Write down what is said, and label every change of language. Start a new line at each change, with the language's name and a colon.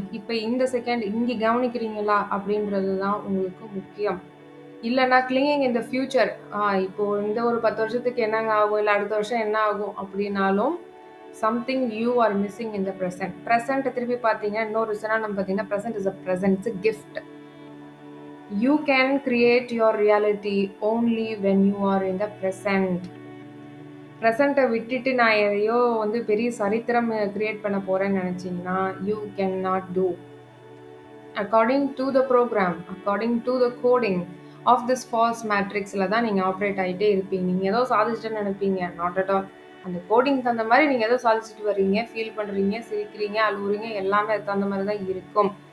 Tamil: இப்போ இந்த செகண்ட் இங்கே கவனிக்கிறீங்களா அப்படின்றது தான் உங்களுக்கு முக்கியம். இல்லைன்னா
English: clinging in the future,
Tamil: இப்போது இந்த ஒரு 10 வருஷத்துக்கு என்னங்க ஆகும், இல்லை அடுத்த வருஷம் என்ன ஆகும் அப்படின்னாலும்
English: Something you are missing in the present.
Tamil: ப்ரெசென்ட்டை திருப்பி பார்த்தீங்கன்னா இன்னொரு நம்ம பார்த்தீங்கன்னா
English: Present is a present, it's a gift. You can create your reality only when you are in the present.
Tamil: ப்ரெசண்ட்டை விட்டுட்டு நான் எதையோ வந்து பெரிய சரித்திரம் கிரியேட் பண்ண போகிறேன்னு நினச்சிங்கன்னா
English: You can not do. According to the program, according to the coding of this false மேட்ரிக்ஸில்
Tamil: தான் நீங்கள்
English: operate
Tamil: ஆகிட்டே இருப்பீங்க. நீங்கள் ஏதோ சாதிச்சுட்டு நினைப்பீங்க,
English: Not at all.
Tamil: அந்த கோடிங் தகுந்த மாதிரி நீங்கள் ஏதோ சாதிச்சுட்டு வர்றீங்க, ஃபீல் பண்ணுறீங்க, சிரிக்கிறீங்க, அழுவுறீங்க, எல்லாமே அது தகுந்த மாதிரி தான் இருக்கும்.